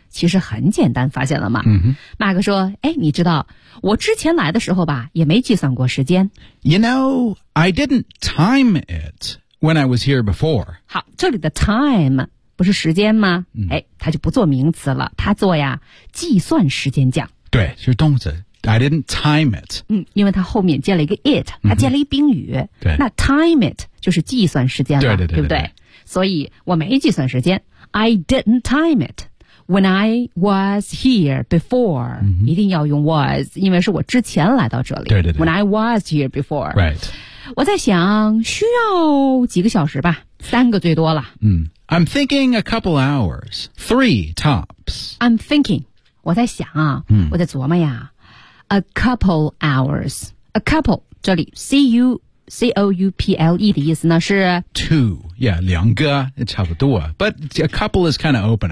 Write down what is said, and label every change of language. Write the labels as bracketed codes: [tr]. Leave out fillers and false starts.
[zh] 其实很简单发现了嘛、马克说哎，你知道我之前来的时候吧也没计算过时间 [en] You know, I didn't time it when I was here before [zh] 好这里的 time 不是时间吗、哎、它就不做名词了它做呀计算时间讲对就是动词 [en] I didn't time it. [zh] 嗯，因为它后面接了一个 it， 它接了一宾语。对，那 time it 就是计算时间了，对对 对, 对, 对, 对, 对，所以我没计算时间。 [en] I didn't time it when I was here before.、 Mm-hmm. [zh] 一定要用 was， 因为是我之前来到这里。对对对。 [en] When I was here before. Right. [zh] 我在想需要几个小时吧，三个最多了。 [en] 嗯、I'm thinking a couple hours, three tops. I'm thinking. [zh] 我在想啊、我在琢磨呀。 [en] A couple hours. [zh] A couple, 这里 C-O-U-P-L-E 的意思呢是 [en] Two, yeah, [zh] 两个差不多 [en] But a couple is kind of open.